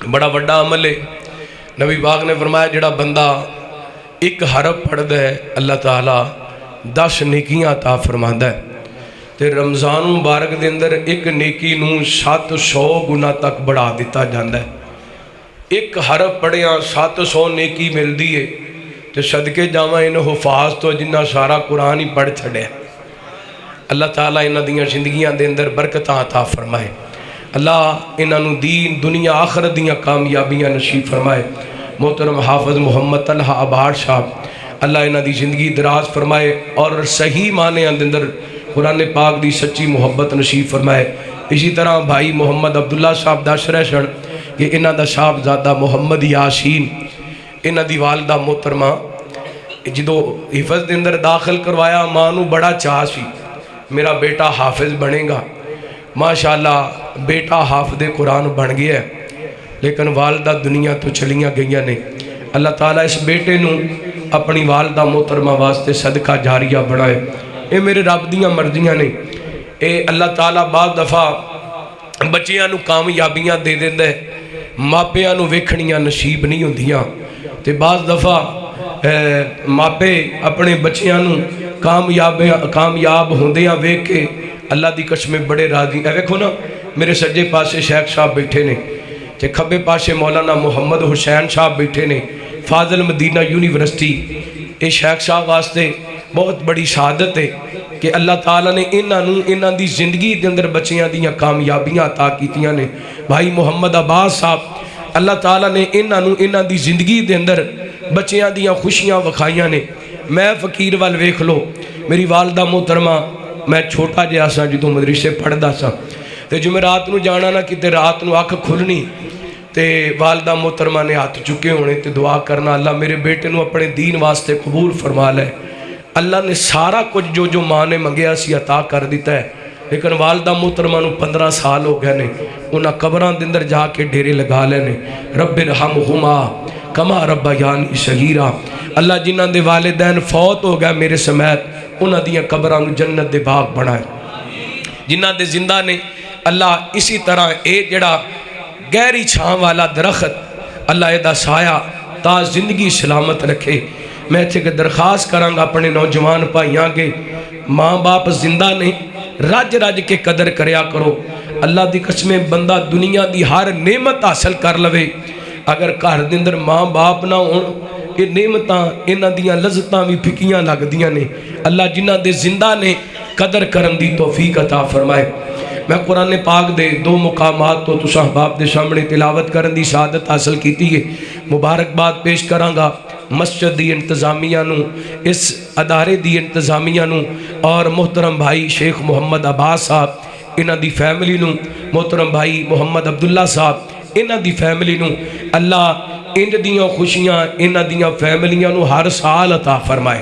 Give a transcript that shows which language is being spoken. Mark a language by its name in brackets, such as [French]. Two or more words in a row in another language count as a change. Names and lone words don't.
[Punjabi] بڑا بڑا عمل ہے، نبی پاک نے فرمایا جڑا بندہ ایک حرف پڑھ دے اللہ تعالیٰ 10 نیکیاں عطا فرماندا ہے، تے رمضان مبارک دے اندر ایک نیکی نو 700 گنا تک بڑھا دیتا جاندا ہے۔ ایک حرف پڑھیاں 700 نیکی مل دی ہے، تے صدقے جاواں انہوں حفاظ تو جنہ سارا قرآن ہی پڑھ چھڑے۔ اللہ تعالیٰ انہاں دیاں زندگیاں دے اندر برکتاں عطا فرمائے، اللہ انہاں نو دین دنیا آخرت دیاں کامیابیاں نصیب فرمائے۔ محترم حافظ محمد طلحہ عباس صاحب اللہ انہاں دی زندگی دراز فرمائے اور صحیح معنی اندر قرآن پاک دی سچی محبت نصیب فرمائے۔ اسی طرح بھائی محمد عبداللہ صاحب دس رہ سن کہ انہاں دا صاحبزادہ محمد یاسین انہاں دی والدہ محترمہ جدو حفظ دے اندر داخل کروایا، ماں نو بڑا چاہ سی میرا بیٹا حافظ بنے گا، ماشاءاللہ بیٹا حافظ قرآن بن گیا ہے، لیکن والدہ دنیا تو چلیاں گئیاں نہیں۔ اللہ تعالیٰ اس بیٹے نو اپنی والدہ محترمہ واسطے صدقہ جاریہ بنائے۔ اے میرے رب دیاں مرضیاں نہیں، اے اللہ تعالیٰ بعض دفعہ بچیاں نو کامیابیاں دے دیندے ماپیاں نو ویکھنیاں نصیب نہیں ہوندیاں، تے بعض دفعہ ماپے اپنے بچیاں نو کامیاب ہوندیاں ویکھ کے اللہ دی قسم بڑے راضی۔ اے ویکھو نا میرے سجے پاسے شیخ صاحب بیٹھے نے تے کھبے پاسے مولانا محمد حسین صاحب بیٹھے نے، فاضل مدینہ یونیورسٹی۔ اے شیخ صاحب واسطے بہت بڑی سعادت ہے کہ اللہ تعالیٰ نے انہاں دی زندگی دے اندر بچیاں دیاں کامیابیاں عطا کیتیاں نے۔ بھائی محمد عباس صاحب اللہ تعالیٰ نے انہاں دی زندگی دے اندر بچیاں دیاں خوشیاں وکھائیاں نے۔ میں فقیر وال ویکھ لو، میری والدہ محترمہ میں چھوٹا جہا سا جدوں مدرسے پڑھدا سا تے جمعرات نو جانا نہ کتے رات نو اکھ کھلنی تے والدہ محترمہ نے ہاتھ چکے ہونے تے دعا کرنا اللہ میرے بیٹے نو اپنے دین واسطے قبول فرما لے۔ اللہ نے سارا کچھ جو ماں نے منگیا سی عطا کر دیتا ہے، لیکن والدہ محترمہ نو 15 سال ہو گئے نے، انہاں قبراں دے اندر جا کے ڈیرے لگا لے نے۔ [Arabic] رب ارحمہما کما ربیانی صغیرا، [Punjabi] اللہ جنہاں دے والدین فوت ہو گئے میرے سمیت انہاں دیاں قبراں نو جنت دے باغ بنائے۔ جنہاں دے زندہ نے اللہ اسی طرح اے جڑا گہری چھاں والا درخت اللہ ادا سایہ تا زندگی سلامت رکھے۔ میں تھے کہ درخواست کروں گا اپنے نوجوان پائیاں کے ماں باپ زندہ نے رج کے قدر کریا کرو۔ اللہ دی قسمیں بندہ دنیا دی ہر نعمت حاصل کر لوے، اگر گھر دے اندر ماں باپ نہ ہون یہ نعمتاں انہاں دیاں لذتاں بھی پھکیاں لگ دیاں نے۔ اللہ جنہاں دے زندہ نے قدر کرن دی توفیق عطا فرمائے۔ میں قرآن پاک دے 2 مقامات تو تساں احباب دے سامنے تلاوت کرن دی سعادت حاصل کیتی ہے، مبارکباد پیش کراں گا مسجد دی انتظامیہ نو، اس ادارے دی انتظامیہ نو، اور محترم بھائی شیخ محمد عباس صاحب انہاں دی فیملی نو، محترم بھائی محمد عبداللہ صاحب انہاں دی فیملی نو اللہ انج دیاں خوشیاں انہاں دیاں فیملیاں نو ہر سال عطا فرمائے۔